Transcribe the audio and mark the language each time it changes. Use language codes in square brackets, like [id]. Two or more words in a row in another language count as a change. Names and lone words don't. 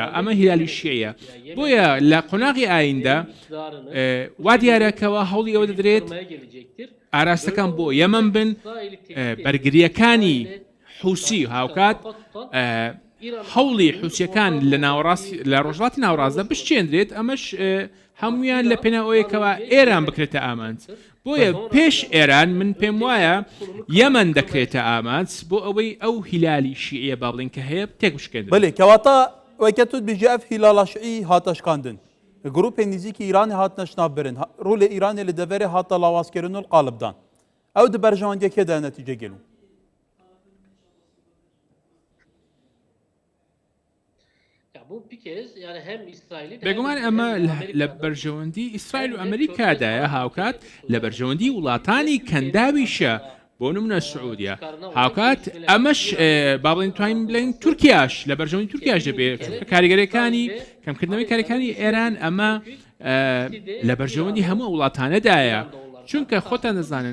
[ckb] ئەمە هیلالی شیعیە بۆیە لە قۆناغی ئایندا وا دیارەکەوە هەوڵی ئەوە دەدرێت ئاراستەکان بۆ یەمەن بن بەرگریەکانی حوسی هاوکات هەوڵی حوسیەکان لە ڕۆژڵاتی ناوڕاستدا بشتێندرێت ئەمەش هەمویان لە پێناوەیەکەوە ئێران بکرێتە ئامانج بۆیە پێش ئێران من پێم وایە یەمەن دەکرێتە ئامانج بۆ ئەوەی ئەو هیلالی شیعیە با بڵین کە هەیە تێک بشکێندرێت [ku] بەڵێ کەواتە وەکە توت بژی ئەف هیلالا شیعی هاتە شکاندن گروپên nizîkî Îranê hatine şinavbirin rolê Îranê li deverê hata lawazkirin û qalibdan ew di berjewendiyekê de netîce gelû [ckb] بێگومان ئەمە لە بەرژەوەندی ئیسرائیل و ئەمریکادایە هاوکات لە بەرژەوەندی وڵاتانی کەنداویشە بۆ نمونە سعودیا هاوکات ئەمەش با بڵین توانین بڵین تورکیاش لە بەرژەوەندی تورکیاش دەبێت کاریگەریەکانی کەمکردنەوەی کاریەکانی ئێران ئەمە لە بەرژەوەندی هەموو وڵاتانەدایە چونکە خۆتان دەزانن